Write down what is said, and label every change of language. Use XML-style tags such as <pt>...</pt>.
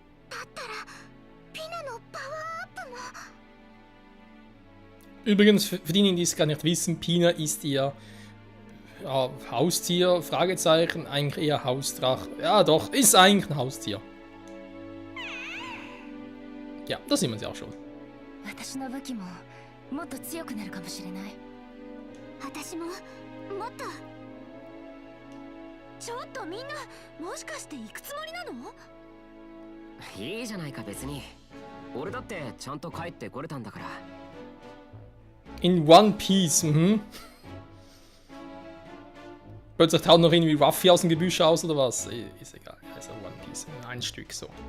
<ja>だったらピナのパワーアップも。</ja> <de>Übrigens, für diejenigen, die es gar nicht wissen, Pina ist ihr Haustier, Fragezeichen, eigentlich eher Hausdrache. Ja doch, ist eigentlich ein Haustier. Ja, da sieht man sie auch schon.</de> <ja>私の武器ももっと強くなるかもしれない。私ももっと。ちょっとみんな、もしかして行くつもりなの？いいじゃないか別に。俺だってちゃんと帰ってこれたんだから。</ja> <de>In One Piece, Plötzlich taucht noch irgendwie Ruffy aus dem Gebüsch aus oder was? Ist egal, also One Piece, ein Stück so.</de>